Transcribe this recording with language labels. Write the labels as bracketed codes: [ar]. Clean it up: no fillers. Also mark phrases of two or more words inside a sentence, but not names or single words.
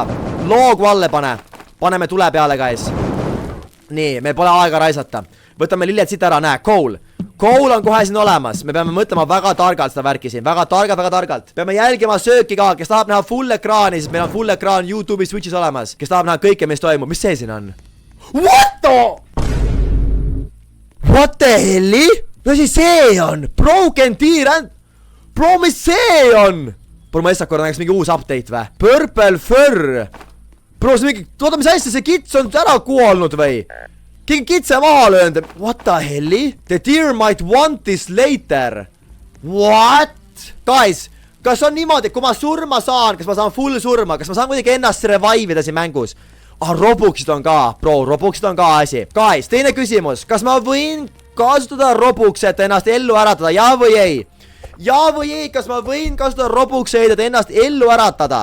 [et] Loog valle paneme tule peale, guys. Nii, meil pole aega raisata. Võtame lilled siit ära, näe, coal. Coal on kohe siin olemas. Me peame mõtlema väga targalt seda värki siin. Väga targalt. Peame jälgima sööki ka, kes tahab näha full ekraani, siis meil on full ekraan YouTube'is, Twitch'is olemas. Kes tahab näha kõike, mis toimub. Mis see siin on? [en] What the helli? [et] Mis see on? [en] Broken tier and... Bro, [et] mis see on? Bro, ma eestak korra näeks mingi uus update vä? Purple fur. Bro, see mingi... Toota, mis asja, see kits on ära kuolnud või? Keegi kitse maha löönud. [en] What the helli? The deer might want this later. What? Guys, [et] kas on niimoodi, kui ma surma saan, kas ma saan full surma, kas ma saan kuidagi ennast revive'ida siin mängus? Robuxid on ka, bro, Robuxid on ka asi. Guys, teine küsimus, kas ma võin kasutada Robuxet ennast ellu äratada, ja või ei? Ja või ei, kas ma võin kasutada Robuxeid, et ennast ellu äratada?